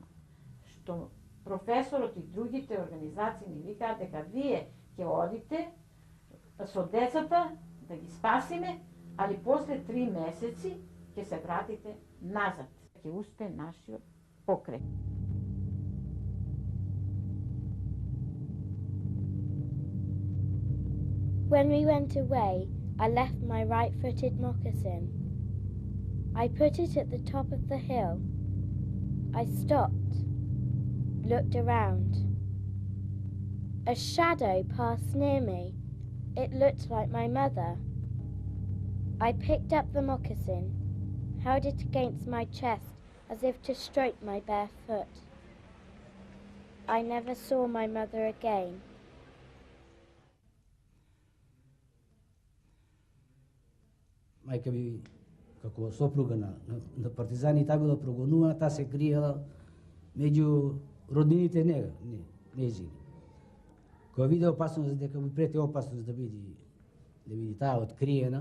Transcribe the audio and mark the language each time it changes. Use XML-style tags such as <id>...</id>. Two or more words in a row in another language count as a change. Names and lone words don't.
<mk>Што професорот и другите организации ни викаат дека вие ќе одите со децата да ги спасиме, али после 3 месеци ќе се вратите назад. Ќе успе нашиот покрет.</mk> <en>When we went away, I left my right-footed moccasin. I put it at the top of the hill. I stopped, looked around. A shadow passed near me. It looked like my mother. I picked up the moccasin, held it against my chest as if to stroke my bare foot. I never saw my mother again.</en> <mk>Мајка ми, како сопруга на партизани, таа била прогонувана, таа се криела меѓу роднините нејзини. Кога виде опасност дека му прети опасност да биде таа откриена,</mk>